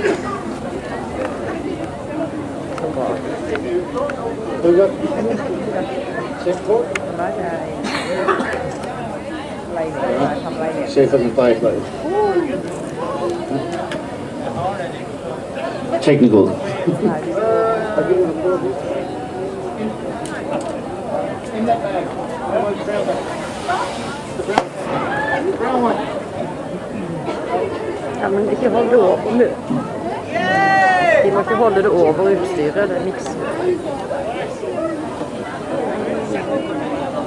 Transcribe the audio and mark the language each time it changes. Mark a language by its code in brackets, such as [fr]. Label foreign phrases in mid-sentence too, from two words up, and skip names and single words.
[en] See if I can play it later. Technical. In that bag. The brown one. [no] Ja, men ikke hold det over nu. Vi må ikke holde det over utstyret, det er mikser.